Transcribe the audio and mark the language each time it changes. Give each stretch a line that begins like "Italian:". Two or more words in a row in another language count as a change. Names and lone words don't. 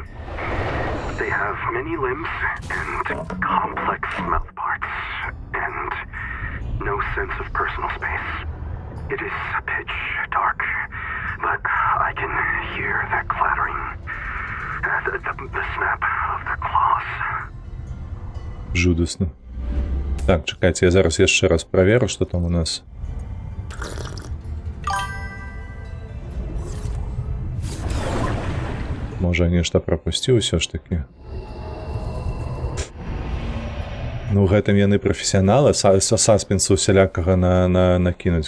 English: They have many limbs and complex mouth parts, and no sense of personal space. It is pitch dark, but I can hear their clattering, the snap of their claws.
Belarusian: Жудасна. Так, чакайце, я зараз яшчэ раз праверу, што там у нас. Можа, нешта прапусціў усё ж такі. Ну, гэтым яны прафесіяналы, саспенсу усялякага накінуць.